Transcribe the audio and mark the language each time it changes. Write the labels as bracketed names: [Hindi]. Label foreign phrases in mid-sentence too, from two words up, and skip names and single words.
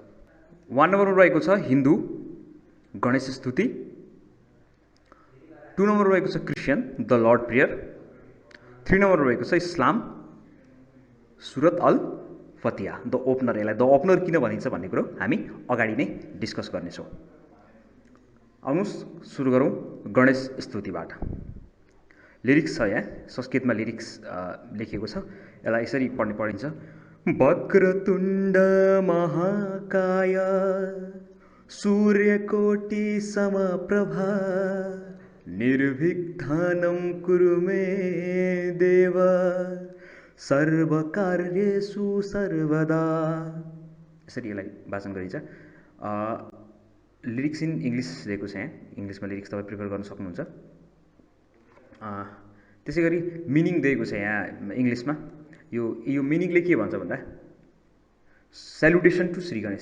[Nepali] 1 नम्बरमा रहेको छ हिन्दू गणेश स्तुति, 2 नम्बरमा रहेको छ क्रिस्चियन द लर्ड प्रेयर, 3 नम्बरमा रहेको छ इस्लाम सुरत अल फतिहा द ओपनर। यसलाई द ओपनर किन भनिन्छ भन्ने कुरो हामी अगाडि नै डिस्कस गर्नेछौँ। आउनुहोस् सुरु गरौँ गणेश स्तुतिबाट। लिरिक्स छ, यहाँ संस्कृतमा लिरिक्स लेखिएको छ। यसलाई यसरी पढिन्छ। [Sanskrit] वक्रतुण्ड महाकाय सूर्यकोटि समप्रभा निर्विघ्नं कुरु मे देव सर्वकार्येषु सर्वदा। [Nepali] यसरी यसलाई वाचन गरिन्छ। [English] lyrics in English [Nepali] दिएको छ, यहाँ इङ्ग्लिसमा लिरिक्स तपाईँ प्रिफर गर्न सक्नुहुन्छ। त्यसै गरी मिनिङ दिएको छ यहाँ इङ्ग्लिसमा। यो मिनिङले के भन्छ भन्दा [English] salutation to Shri Ganesh.